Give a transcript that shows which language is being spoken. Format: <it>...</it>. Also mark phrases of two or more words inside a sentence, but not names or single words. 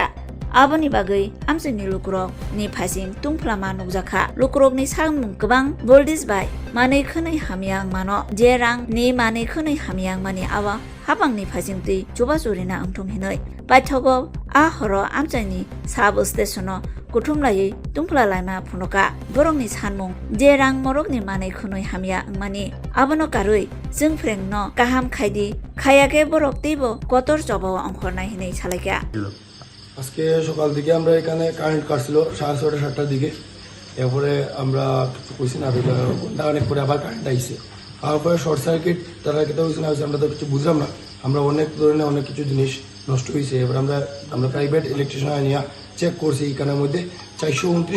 <trp>आबोनि बागै आमचायनि लुकुरक नि फासिं तुंफ्लामा नुजाखा लुकुरकनि सामुं गोबां बोल्डिस बाय मानै खुनै हामियां मानो जेरां नि मानै खुनै हामियां मानि आवा हाबांनि फासिं दै जबा जरिना अंथंहिनै बायथगो हर आमचायनि साब स्टेशनो कुथुमलायै तुंफ्ला लाइमा फुनका बरंनि सानमुं जेरां मरकनि मानै खुनै हामिया मानि आबनो कारुइ जोंफ्रें न गाहाम खायदि खायाके बरक दैबो गतर जबाव अंखरनाय हिनै सालायका</trp> <bn>আজকে সকাল থেকে আমরা এখানে কারেন্ট কাটছিল 6:30-7টার দিকে এরপরে আমরা কিছু কইছি না ঘন্টা অনেক পরে আবার কারেন্ট আইছে তারপরে</bn> <en>short circuit</en> <bn>তারা কেটে হয়েছে না আমরা তো কিছু বুঝলাম না আমরা অনেক ধরনের অনেক কিছু জিনিস নষ্ট হয়েছে এবার আমরা</bn> <en>private electrician</en> <bn>নিয়ে চেক করছি এখানের মধ্যে 429</bn>